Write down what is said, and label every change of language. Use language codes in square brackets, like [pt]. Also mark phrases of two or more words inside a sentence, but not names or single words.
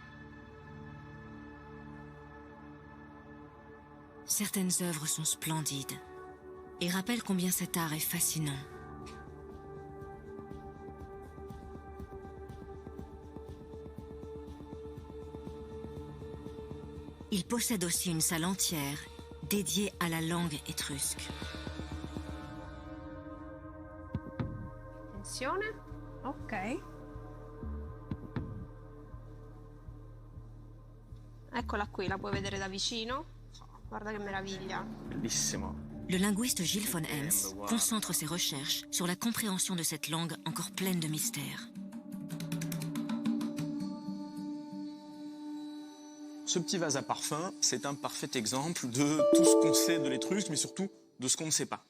[fr] Certaines œuvres sont splendides et rappellent combien cet art est fascinant. Il possède aussi une salle entière dédiée à la langue étrusque. [it] Attenzione. Ok. Eccola qui, la puoi vedere da vicino. Guarda che meraviglia. Bellissimo. [fr] Le linguiste Gilles von Ems concentre ses recherches sur la compréhension de cette langue encore pleine de mystères. Ce petit vase à parfum, c'est un parfait exemple de tout ce qu'on sait de l'étrusque, mais surtout de ce qu'on ne sait pas.